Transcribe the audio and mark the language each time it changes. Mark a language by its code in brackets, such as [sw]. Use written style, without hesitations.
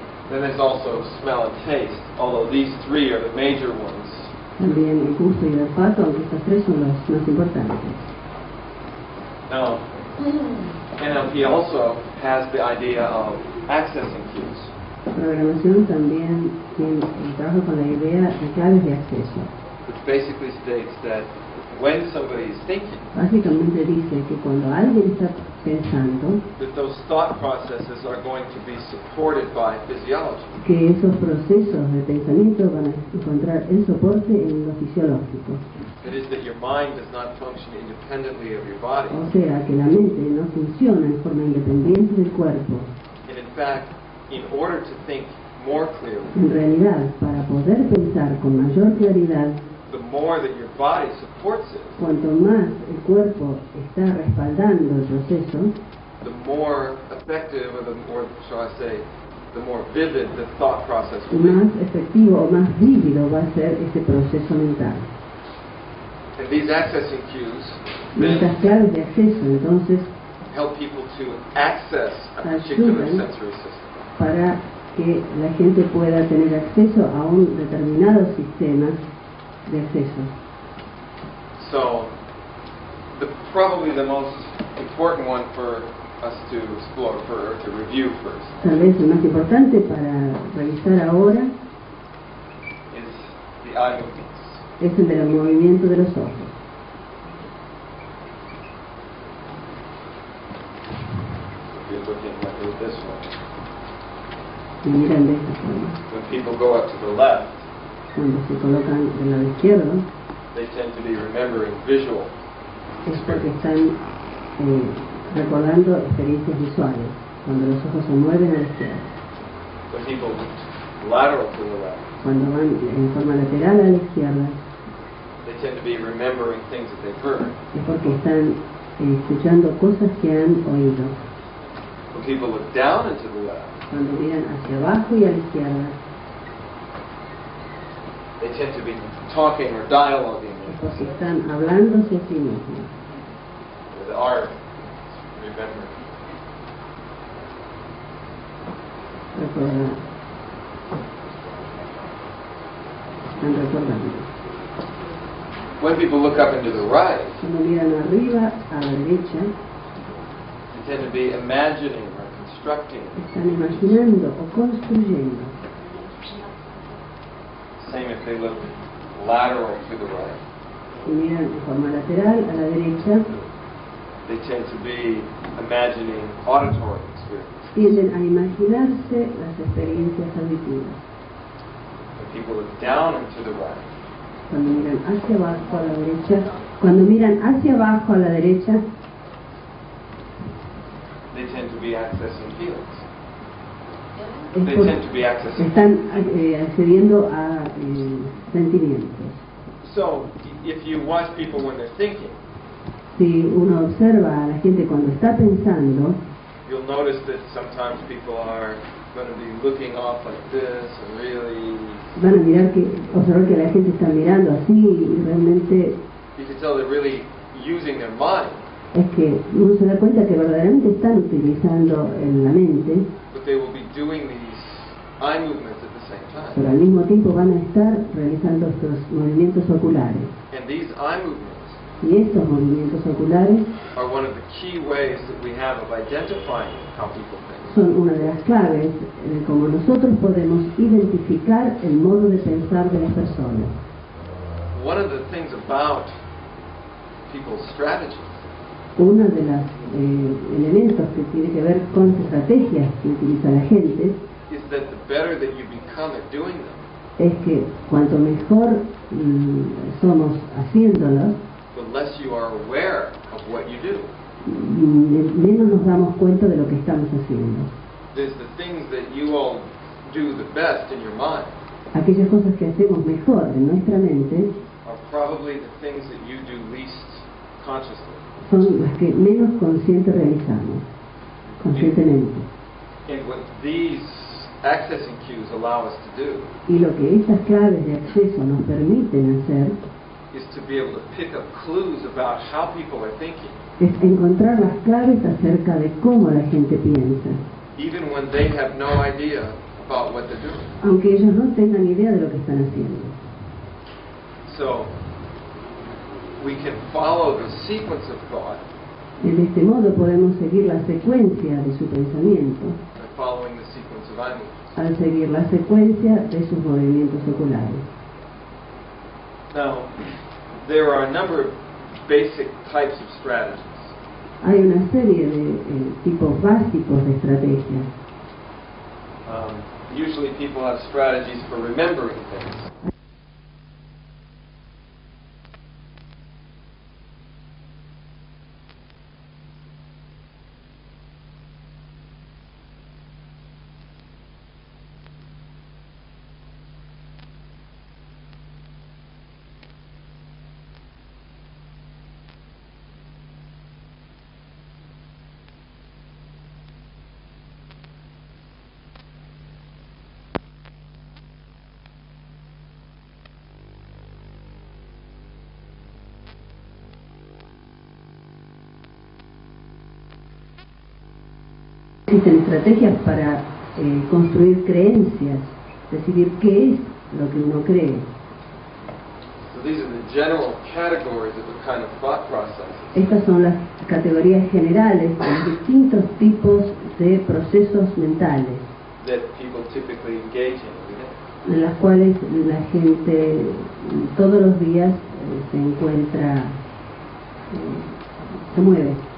[en] Then there's also smell and taste, although these three are the major ones. [es] también el gusto y el olfato, aunque estos tres son los más importantes. [en] Now, NLP also has the idea of accessing cues. [es] La programación también trabaja con la idea de claves de acceso. [en] Which basically states that when somebody is thinking, [es] Básicamente dice que cuando alguien está pensando, [en] that those thought processes are going to be supported by physiology. [es] que esos procesos de pensamiento van a encontrar el soporte en lo fisiológico. [en] It is that your mind does not function independently of your body. [es] O sea, que la mente no funciona en forma independiente del cuerpo. [en] And in fact, in order to think more clearly, [es] En realidad, para poder pensar con mayor claridad, [en] the more that your body supports it, [es] cuanto más el cuerpo está respaldando el proceso, [en] the more effective, or the more, shall I say, the more vivid the thought process will be. [es] más efectivo o más vívido va a ser ese proceso mental. [en] And these accessing cues [es] Y estas [en] then [es] claves de acceso, entonces, [en] help people to access a particular [es] ayudan [en] sensory system. [es] para que la gente pueda tener acceso a un determinado sistema de acceso. [en] So, probably the most important one for us to explore, or to review first, [es] Tal vez el más importante para revisar ahora [en] is the eye movements. [es] es el del movimiento de los ojos. [en] If you're looking at this one, [es] Y miran de esta forma. [en] when people go up to the left, [es] Cuando se colocan del lado izquierdo, [en] they tend to be remembering visual. [es] es porque están recordando experiencias visuales. Cuando los ojos se mueven a la izquierda. [en] When people lateral to the left, [es] Cuando van en forma lateral a la izquierda, [en] they tend to be remembering things that they've heard. [es] es porque están escuchando cosas que han oído. [en] When people look down and to the left, [es] Cuando miran hacia abajo y a la izquierda, [en] they tend to be talking or dialoguing [es] es [en] with [es] porque están hablándose a sí mismos. [en] the art, remembering. [es] Están recordando. [en] When people look up and to the right, [es] Cuando miran arriba a la derecha, [en] they tend to be imagining or constructing. [es] están imaginando o construyendo. [en] Same if they look lateral to the right. [es] Si miran de forma lateral a la derecha, [en] They tend to be imagining auditory experience. [es] tienden a imaginarse las experiencias auditivas. [en] When people look down and to the right, [es] Cuando miran hacia abajo a la derecha, cuando miran hacia abajo a la derecha, [en] be accessing feelings. They tend to be accessing. [es] Están accediendo a sentimientos. [en] So, if you watch people when they're thinking, [es] si uno observa a la gente cuando está pensando, [en] you'll notice that sometimes people are going to be looking off like this and really. [es] Van a observar que la gente está mirando así y realmente. [en] You can tell they're really using their mind. [es] Es que uno se da cuenta que verdaderamente están utilizando la mente. [en] But they will be doing these eye movements at the same time. [es] Pero al mismo tiempo van a estar realizando estos movimientos oculares. [en] And these eye movements. [es] Y estos movimientos oculares [en] are one of the key ways that we have of identifying how people think. [es] Son una de las claves como nosotros podemos identificar el modo de pensar de las personas. [en] One of the things about people's strategies. [es] Uno de los elementos que tiene que ver con las estrategias que utiliza la gente [en] is that the better that you become at doing them. [es] Es que cuanto mejor somos haciéndolos, [en] the less you are aware of what you do. [es] Menos nos damos cuenta de lo que estamos haciendo. [en] There's the things that you all do the best in your mind. [es] Aquellas cosas que hacemos mejor en nuestra mente [en] are probably the things that you do least consciously. [es] Son las que menos conscientes realizamos, conscientemente. [en] And what these accessing cues allow us to do. [es] Y lo que estas claves de acceso nos permiten hacer [en] is to be able to pick up clues about how people are thinking. [es] Es encontrar las claves acerca de cómo la gente piensa. [en] Even when they have no idea about what they're doing. [es] Aunque ellos no tengan idea de lo que están haciendo. [en] So, we can follow the sequence of thought. [es] De este modo podemos seguir la secuencia de su pensamiento. [en] By following the sequence of eye movements. [es] Al seguir la secuencia de sus movimientos oculares. [en] Now, there are a number of basic types of strategies. [es] Hay una serie de tipos básicos de estrategias. [en] Usually people have strategies for remembering things. [es] Existen estrategias para construir creencias, decidir qué es lo que uno cree. [en] So these are the general categories of the kind of thought processes. [es] Estas son las categorías generales de los distintos tipos de procesos mentales [en] that people typically engage in every day. [es] En las cuales la gente todos los días se encuentra, se mueve.